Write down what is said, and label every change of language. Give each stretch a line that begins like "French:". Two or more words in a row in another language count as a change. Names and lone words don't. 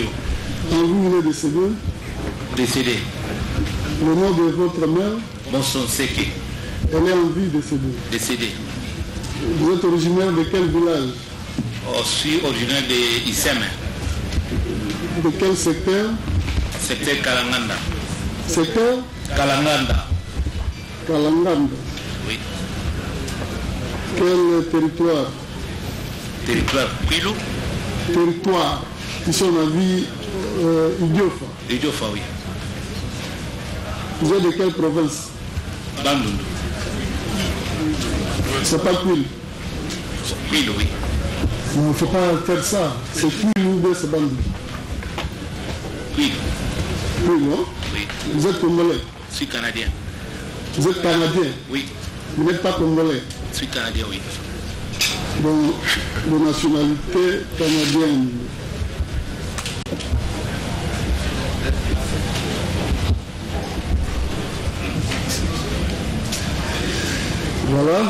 French: où? Vous venez décédé? Décédé. Le nom de votre mère? Bonson Seke. Elle est en vie décédée. Décédée. Vous êtes originaire de quel village? Je suis originaire de Issem. De quel secteur? Secteur Kalanganda. Secteur? Kalanganda. Kalanganda. Oui. Quel territoire? Territoire Kwilu. Territoire. Qui sont la vie Idiofa. Idiofa, oui. Vous êtes de quelle province? Bandundu. C'est pas Kwilu. Kwilu, oui. Non, il ne faut pas faire ça. C'est Kwilu ou bien c'est Bandundu? Kwilu. Kwilu, hein? Oui. Vous êtes Congolais? Je suis Canadien. Vous êtes Canadien? Oui. Vous n'êtes pas Congolais? Je suis Canadien, oui. Donc, de nationalité canadienne. Voilà.